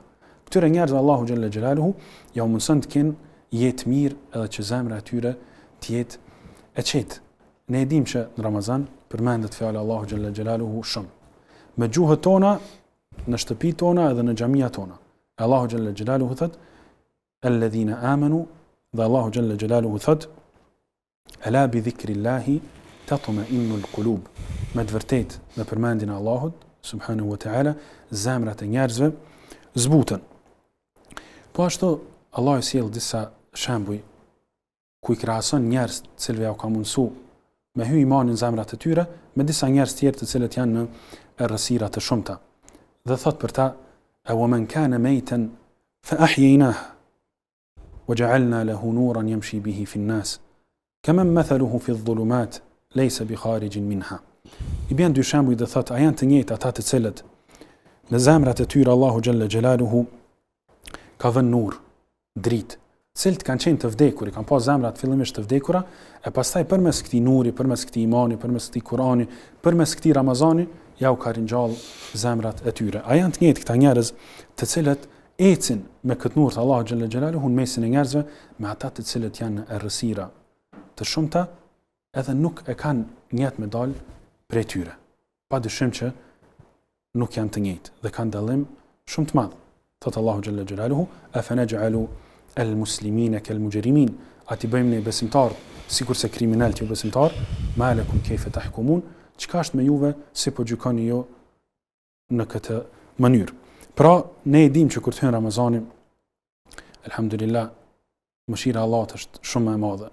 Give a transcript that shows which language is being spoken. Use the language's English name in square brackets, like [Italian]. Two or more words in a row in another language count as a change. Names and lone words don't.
[Albanian] Këtyre njerëzve Allahu [Arabic] جل جلاله [Albanian] ja u mundson të kenë jetë mirë, edhe që zemra e tyre të jetë e qetë. Ne e dim që në Ramazan përmendet fjala Allahu [Arabic] جل جلاله [Albanian] shumë. Me gjuhët tona, në shtëpi tona edhe në xhamia tona. Allahu [Arabic] جل جلاله [Albanian] thot: [Arabic] "الذين آمنوا", [Albanian] dhe Allahu [Arabic] جل جلاله [Albanian] thot: [Arabic] "ألا بذكر الله تطمئن القلوب." [Albanian] Me të vërtetë me përmendjen e Allahut [Arabic] سبحانه وتعالى, [Albanian] zemrat e njerëzve zbuten. Po ashtu Allah sjell disa shembuj ku i krahason njerëz të cilëve ja ka mundsu me hy imanin në zemrat e tyre me disa njerëz tjerë të cilët janë në errësira të shumta. Dhe thot për ta: [Arabic] "أومن كان ميتا فأحييناه وجعلنا له نورا يمشي به في الناس كمن مثله في الظلمات ليس بخارج منها." [Albanian] I bën dy shembuj dhe thot: a janë të njëjtë ata të cilët në zemrat e tyre Allahu [Arabic] جل جلاله [Albanian] ka vënë nur, dritë, cilët kanë qenë të vdekur, i kanë pas zemrat fillimisht të vdekura, e pastaj përmes këtij nuri, përmes këtij imani, përmes këtij Kurani, përmes këtij Ramazani, ja u ka ringjall zemrat e tyre. A janë të njëjtë këta njerëz të cilët ecin me këtë nur të Allahu [Arabic] جل جلاله [Albanian] në mesin e njerëzve, me ata të cilët janë në errësira të shumta, edhe nuk e kanë njët me dalë prej tyre. Pa dyshim që nuk janë të njëjtë dhe kanë dallim shumë të madh. Thot Allahu [Arabic] جل جلاله: "أفنجعل المسلمين كالمجرمين", [Albanian] a ti bëjmë ne besimtar sikurse kriminalët jo besimtar, [Arabic] ما لكم كيف تحكمون, [Albanian] çka është me juve, si po gjykoni ju në këtë mënyrë. Pra ne e dim që kur të hyn Ramazani, elhamdulillah, mëshira e Allahut është shumë e madhe.